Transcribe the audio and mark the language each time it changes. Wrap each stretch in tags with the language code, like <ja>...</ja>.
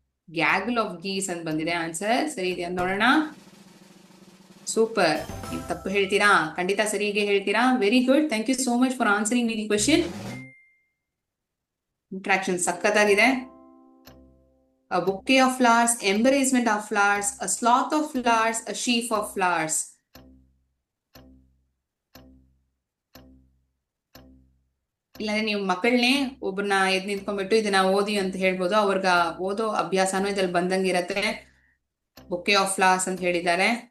<kn>ಗ್ಯಾಗಲ್ of ಗೀಸ್ ಅಂತ ಬಂದಿದೆ. Answer ಸರಿ ಇದೆಯಾ ನೋಡೋಣ. ಸೂಪರ್. ನೀವು ತಪ್ಪು ಹೇಳ್ತೀರಾ? ಖಂಡಿತ ಸರಿಗೆ ಹೇಳ್ತೀರಾ. Very good.</kn> <en>Thank you so much for answering the question.</en> <kn>Interaction ಸಖತ್ತಾಗಿದೆ.</kn> <en>A bouquet of flowers, embarrassment of flowers, a sloth of flowers, a sheaf of flowers.</en> <kn>ಇಲ್ಲಾಂದ್ರೆ ನೀವು ಮಕ್ಕಳನ್ನೇ ಒಬ್ಬರನ್ನ ಎದ್ ನಿಂತ್ಕೊಂಡ್ಬಿಟ್ಟು ಇದನ್ನ ಓದಿ ಅಂತ ಹೇಳ್ಬೋದು. ಅವ್ರಿಗ ಓದೋ ಅಭ್ಯಾಸನೂ ಇದ್ರಲ್ಲಿ ಬಂದಂಗಿರತ್ತೆ. ಬೊಕೆ ಆಫ್ ಫ್ಲವರ್ಸ್ ಅಂತ ಹೇಳಿದ್ದಾರೆ.</kn>